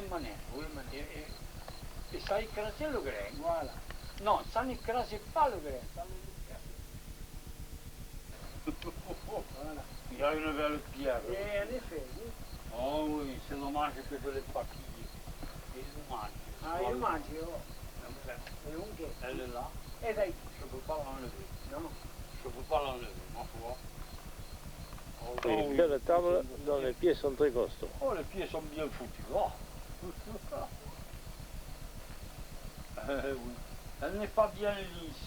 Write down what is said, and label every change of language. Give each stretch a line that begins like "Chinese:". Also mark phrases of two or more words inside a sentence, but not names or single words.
French: un manège, oui. Et ça écrasait le grain. Voilà. Non, ça n'écrasait pas le grain. Ça Voilà. Il y a une belle pierre. Et en effet, oui. Oh oui, c'est dommage que je ne l'ai pas pliée. C'est dommage.
Italian: Ah, io mangio. E un che?
French: Elle est là,
Italian: E dai,
French: je ne peux pas l'enlever. no? Je ne peux pas l'enlever, ma foi. Oh, Une belle table dont les pieds sont très costauds. Oh, les pieds sont bien foutus. Oh. Oui. Elle n'est pas bien lisse.